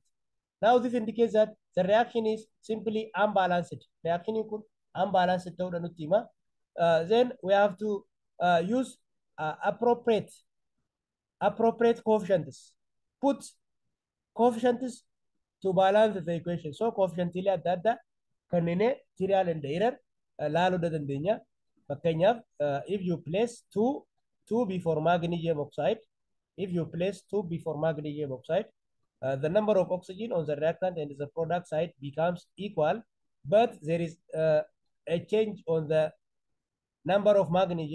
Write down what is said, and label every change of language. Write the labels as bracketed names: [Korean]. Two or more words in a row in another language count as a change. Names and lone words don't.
[English] Now, this indicates that the reaction is simply unbalanced. Reaction is unbalanced. Then we have to use appropriate coefficients. Put coefficients to balance the equation. [Oromo] So coefficient adda adda kanneen [English] trial and error [Oromo] laaluu dandeenya. [English] Fakkeenyaaf if you place 2 before magnesium oxide, the number of oxygen on the reactant and the product side becomes equal, but there is a change on the number of magnesium.